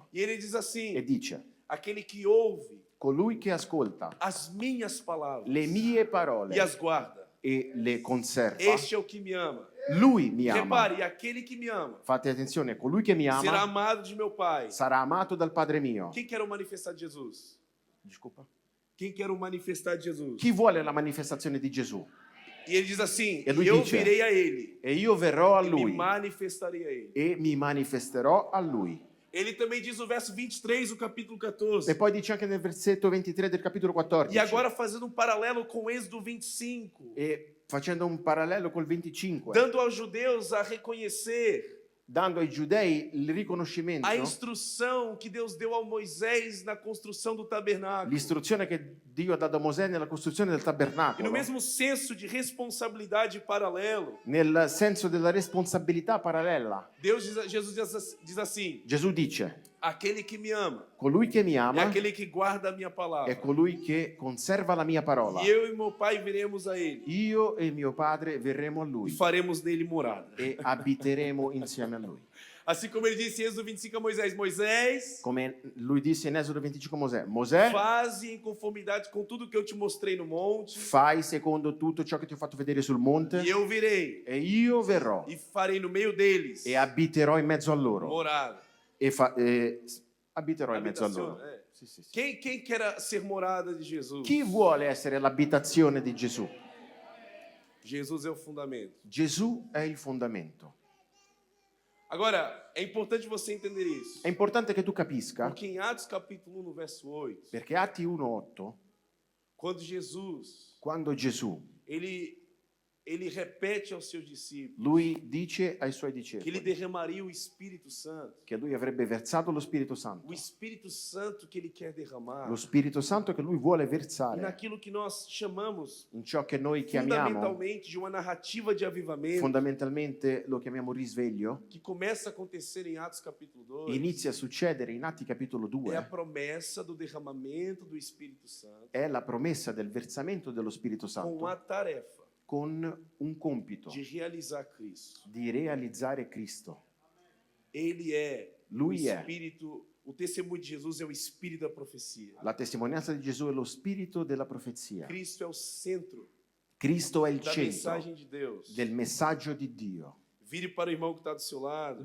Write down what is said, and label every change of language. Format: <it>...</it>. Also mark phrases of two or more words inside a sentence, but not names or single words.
<pt>E ele diz e assim:</pt> <it>dice,</it> <pt>aquele que ouve</pt> <it>colui che ascolta</it> <pt>as minhas palavras</pt> <it>le mie parole</it> <pt>e as guarda,</pt> <it>e le conserva,</it> <pt>este é o que me ama.</pt> <it>lui mi ama.</it> <pt>Repare, aquele que me ama</pt> <it>Fate attenzione, colui che mi</it> <pt>será</pt> <it>ama</it> <pt>amado de meu Pai.</pt> <it>sarà amato dal Padre mio.</it> <pt>Quem quer o manifestar de Jesus?</pt> <it>Discolpa.</it> <pt>Quem quer o manifestar de Jesus?</pt> <it>Chi vuole la manifestazione di Gesù?</it> <pt>E ele diz assim:</pt> <it>E lui</it> <pt>eu</pt> <it>dice,</it> <pt>virei a ele</pt> <it>E io verrò a</it> <pt>e me</pt> <it>lui</it> <pt>manifestarei a ele.</pt> <it>e mi manifesterò a lui.</it> <pt>Ele também diz no verso 23 do capítulo 14.</pt> <it>E poi dice anche nel versetto 23 del capitolo 14.</it> <pt>E agora fazendo um paralelo com Êxodo 25,</pt> <it>E facendo un parallelo col 25,</it> <pt>dando aos judeus a reconhecer</pt> <it>dando ai giudei il riconoscimento,</it> <pt>a instrução que Deus deu a Moisés na construção do tabernáculo.</pt> <it>l'istruzione che Dio ha dato a Mosè nella costruzione del</it> <pt>E no</pt> <it>tabernacolo,</it> <pt>mesmo senso de responsabilidade paralelo,</pt> <it>nel senso della responsabilità parallela.</it> <pt>Jesus diz assim:</pt> <it>Gesù dice,</it> <pt>aquele que me ama</pt> <it>colui che mi</it> <pt>é</pt> <it>ama</it> <pt>aquele que guarda a minha palavra.</pt> <it>è colui che conserva la mia parola.</it> <pt>E eu e meu Pai viremos a ele</pt> <it>Io e mio padre verremo a</it> <pt>e</pt> <it>lui</it> <pt>faremos nele morada.</pt> <it>e abiteremo insieme a lui.</it> <pt>Assim como ele disse em Êxodo 25 a Moisés: Moisés,</pt> <it>Come lui disse in Esodo 25 a Mosè, Mosè,</it> <pt>faze em conformidade com tudo que eu te mostrei no monte,</pt> <it>fai secondo tutto ciò che ti ho fatto vedere sul monte</it> <pt>e eu virei</pt> <it>e io verrò</it> <pt>e farei no meio deles</pt> <it>e abiterò in mezzo a loro.</it> <pt>morada.</pt> <it>Abiterò in mezzo a</it> <pt>Abitazione,</pt> <it>loro.</it> <pt>é.</pt> <it>Sì, sì, sì.</it> <pt>Quem quer ser morada de Jesus?</pt> <it>Chi vuole essere l'abitazione di Gesù?</it> <pt>Jesus é o fundamento.</pt> <it>Gesù è il fondamento.</it> <pt>Agora, é importante você entender isso.</pt> <it>È importante che tu capisca,</it> <pt>Porque em Atos capítulo 1, no verso 8,</pt> <it>perché Atti 1,8,</it> <pt>quando Jesus,</pt> <it>quando Gesù,</it> <pt>ele repete aos seus discípulos</pt> <it>lui dice ai suoi</it> <pt>que ele</pt> <it>discepoli</it> <pt>derramaria o Espírito Santo.</pt> <it>che lui avrebbe versato lo Spirito Santo,</it> <pt>O Espírito Santo que ele quer derramar</pt> <it>lo Spirito Santo che lui vuole versare</it> <pt>naquilo que nós chamamos</pt> <it>in ciò che noi chiamiamo,</it> <pt>fundamentalmente de uma narrativa de avivamento</pt> <it>fondamentalmente lo chiamiamo risveglio,</it> <pt>que começa a acontecer em Atos capítulo 2.</pt> <it>inizia a succedere in Atti capitolo</it> <pt>É a</pt> <it>2,</it> <pt>promessa do derramamento do Espírito Santo</pt> <it>è la promessa del versamento dello Spirito</it> <pt>com</pt> <it>Santo</it> <pt>uma tarefa</pt> <it>con un compito</it> <pt>de realizar Cristo.</pt> <it>di realizzare Cristo.</it> <pt>Ele é</pt> <it>Lui</it> <pt>o</pt> <it>é.</it> <pt>Espírito, o testemunho de Jesus é o Espírito da profecia.</pt> <it>La testimonianza di Gesù è lo spirito della profezia.</it> <pt>Cristo é o centro</pt> <it>Cristo è il</it> <pt>da</pt> <it>centro</it> <pt>mensagem de Deus.</pt> <it>del messaggio di Dio.</it> <pt>Vire para o irmão que está do seu lado</pt>